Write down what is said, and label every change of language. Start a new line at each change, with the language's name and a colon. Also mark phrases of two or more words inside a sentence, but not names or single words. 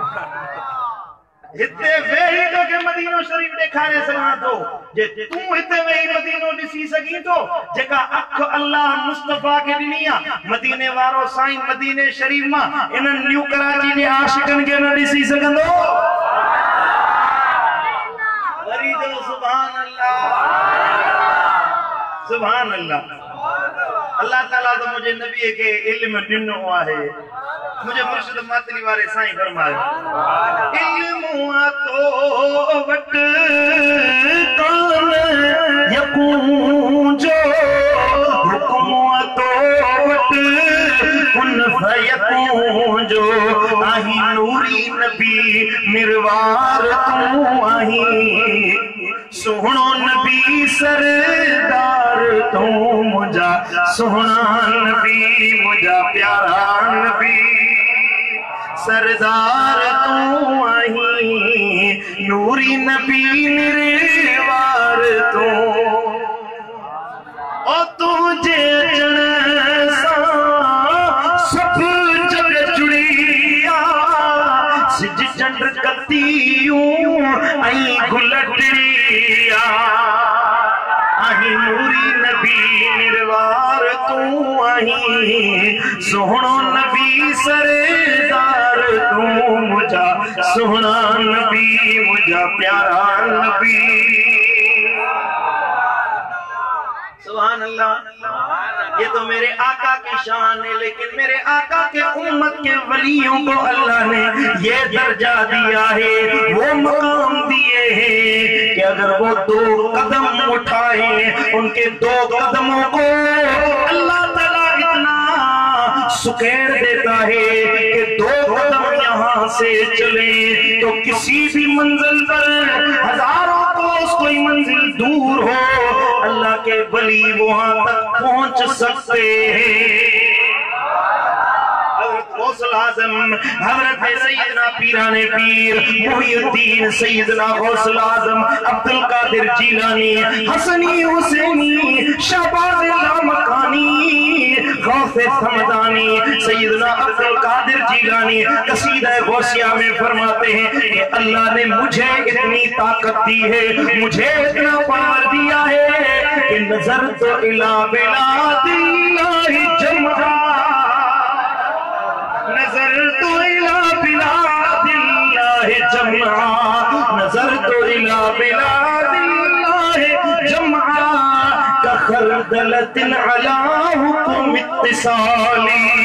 Sindhi: हिते वेही तोखे मदीनो शरीफ ॾेखारे सघां थो, जे तू हिते वेही मदीनो ॾिसी सघीं थो, जेका अख अल्लाह मुस्तफा खे ॾिनी आहे, मदीने वारो साईं मदीने शरीफ मां इन्हनि न्यू कराची जे आशिकनि खे न ॾिसी सघंदो?
Arabic: वरी जो سبحان الله، سبحان الله.
Sindhi: अल्लाह ताला तो मुझे नबी के इल्म ॾिनो आहे। मुझे मुर्शिद मातली वारे साईं फरमायो, इल्म तो वट कान यकून जो हुक्म तो वट
Arabic: كن فيكون
Sindhi: जो आही नूरी नबी मिरवार तू आही सोहणो नबी सरदार तू मुझा सोहणा नबी मुझा प्यारा नबी सरदार तू आही नूरी नबी निर्वार तू ओ तुझे अचण सां सब जग जुड़िया सिज चंड कतियूं ऐं गुल टिड़िया आही नूरी नबी निर्वार तू आही सोहणो नबी सरदार तू मुझा सोहणा नबी मुझा प्यारा नबी।
Arabic: سبحان الله.
Urdu: یہ تو میرے آقا کی شان ہے، لیکن میرے آقا کے امت کے ولیوں کو اللہ نے یہ درجہ دیا ہے، وہ مقام دیے ہیں کہ اگر وہ 2 قدم اٹھائے، ان کے 2 قدموں کو اللہ تعالیٰ اتنا سکیڑ دیتا ہے کہ 2 قدم یہاں سے چلے تو کسی بھی منزل پر ہزاروں کوس کوئی منزل دور ہو، اللہ کے ولی وہاں تک پہنچ سکتے ہیں. حضرت سیدنا پیرانِ پیر محی الدین سیدنا غوث الاعظم عبدالقادر جیلانی حسنی حسینی شہباز لامکانی غوثِ صمدانی سیدنا عبدالقادر جیلانی قصیدہ غوثیہ میں فرماتے ہیں کہ اللہ نے مجھے اتنی طاقت دی ہے، مجھے اتنا پاور دیا ہے کہ
Arabic: نظرت إلى بلاد الله جمعا, نظرت إلى بلاد الله جمعا، نظرت إلى بلاد الله جمعا كخردلة على حكم اتصالي.